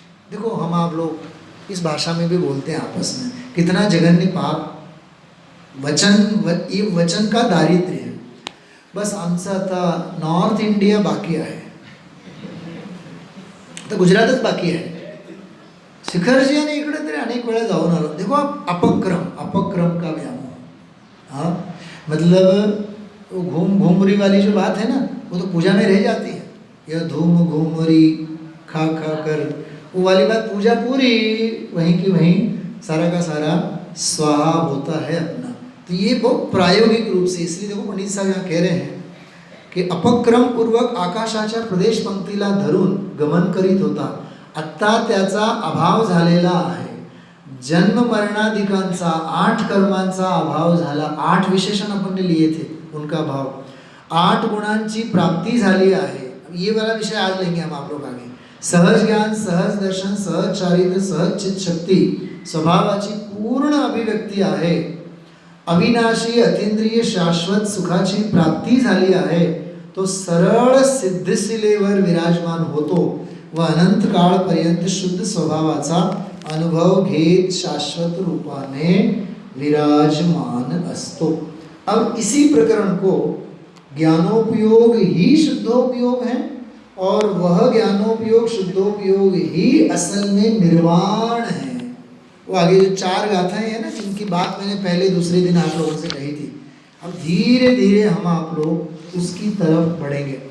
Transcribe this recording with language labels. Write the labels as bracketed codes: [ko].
[hi] देखो, हम आप लोग इस भाषा में भी बोलते हैं आपस में, कितना जघन्य पाप ये वचन का दारिद्र्य है। [mr] बस आमचं आता नॉर्थ इंडिया बाकी आहे, आता गुजरातच बाकी आहे। शिखरजी आणि इकडे तरी अनेक वेळा जाऊन आलो। [hi] देखो, अपक्रम का व्यामोह, हाँ, मतलब वो घूम घूमरी वाली जो बात है ना, वो तो पूजा में रह जाती है। यह धूम घूमरी खा खा कर, वो वाली बात पूजा पूरी वहीं की वहीं सारा का सारा स्वाहा होता है अपना। तो ये बहुत प्रायोगिक रूप से, इसलिए देखो पंडित साहब यहाँ कह रहे हैं की [mr] अपक्रम पूर्वक आकाशाच्या प्रदेश पंक्तीला धरून गमन करीत होता, आत्ता त्याचा अभाव झालेला आहे। जन्म मरणादिकांचा 8 कर्मांचा अभाव झाला। [hi] 8 विशेषण अपन लिए थे, उनका भाव। [mr] 8 गुणांची प्राप्ती झाली आहे। [hi] ये वाला विषय आज लेंगे हम आप लोग आगे। [mr] सहज ज्ञान, सहज दर्शन, सहज चारित्र्य, सहज चित्त शक्ती स्वभावाची पूर्ण अभिव्यक्ती आहे। अविनाशी अतींद्रिय शाश्वत सुखाची प्राप्ती झाली आहे। तो सरळ सिद्धशिलेवर विराजमान होतो व अनंत काळपर्यंत शुद्ध स्वभावाचा अनुभव घेत शाश्वत रूपाने विराजमान असतो। [hi] अब इसी प्रकरण को ज्ञानोपयोग ही शुद्धोपयोग है और वह ज्ञानोपयोग शुद्धोपयोग ही असल में निर्वाण है। वो आगे जो 4 गाथाएं हैं ना, जिनकी बात मैंने पहले दूसरे दिन आप लोगों से कही थी, अब धीरे धीरे हम आप लोग उसकी तरफ बढ़ेंगे।